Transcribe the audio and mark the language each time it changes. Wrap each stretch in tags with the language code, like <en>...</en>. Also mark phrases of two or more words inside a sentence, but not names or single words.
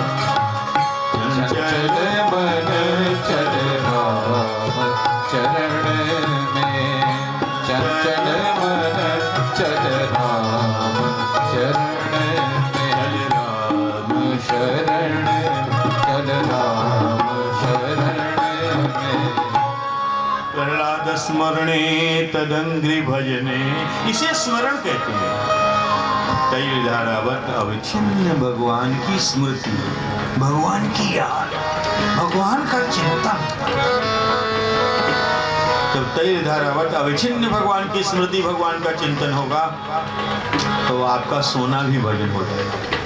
<hi>चंचल मन चल राम चरण में, चंचल मन चल राम शरण में, चल राम शरण, चल राम शरण में।</hi> <sa>प्रहलाद स्मरणे तदंग्रि भजने,</sa> <hi>इसे स्मरण कहते हैं।</hi> <sa>तैल धारावत अवच्छिन्न</sa> <hi>भगवान की स्मृति, भगवान की याद, भगवान का चिंतन। जब</hi> <sa>तैल धारावत अवच्छिन्न</sa> <hi>भगवान की स्मृति, भगवान का चिंतन होगा तो आपका सोना भी भजन हो जाएगा।</hi>